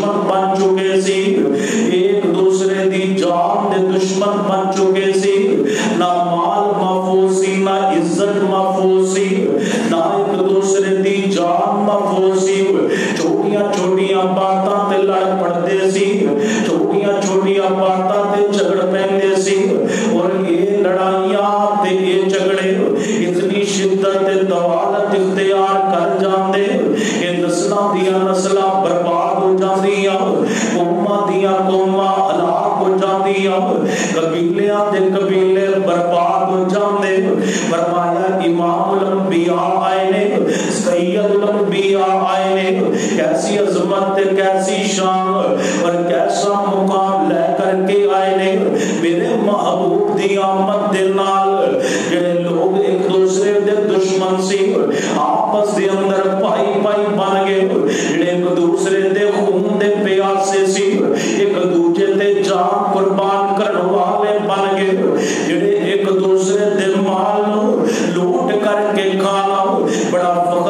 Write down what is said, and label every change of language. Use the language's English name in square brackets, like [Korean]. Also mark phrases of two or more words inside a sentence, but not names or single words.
[Punjabi] بن چکے سی، ایک دوسرے دی جان دے دشمن بن چکے سی، نہ مال محفوظ سی، نہ عزت محفوظ سی، نہ ایک دوسرے دی جان محفوظ سی، چھوٹیاں چھوٹیاں باتاں تے لڑ پڑتے سی، چھوٹیاں چھوٹیاں باتاں تے جھگڑ پیندے سی، اور یہ لڑائیاں تے یہ جھگڑے اتنی شدت طوالت اختیار کر جاندے کہ نسلاں دیاں نسلاں برباد ہو جاندیاں، قوماں دیاں قوماں ہلاک ہو جاندیاں، قبیلیاں دے قبیلے برباد ہو جاندے۔ [Urdu] فرمایا امام الانبیاء آئے نے، سید الانبیاء آئے نے، کیسی عظمت کیسی شان اور کیسا مقام لے کر کے آئے نے۔ [Punjabi] میرے محبوب دی آمد دے نال جڑے لوگ ایک دوسرے دے دشمن سی آپس دے اندر پائی پائی بن گئے، جڑے ایک دوسرے دے خون دے پیاسے سی ایک دوسرے دے جان قربان کرنے والے بن گئے، جڑے ایک دوسرے دے مال لوٹ کر کے کھانا بڑا فخر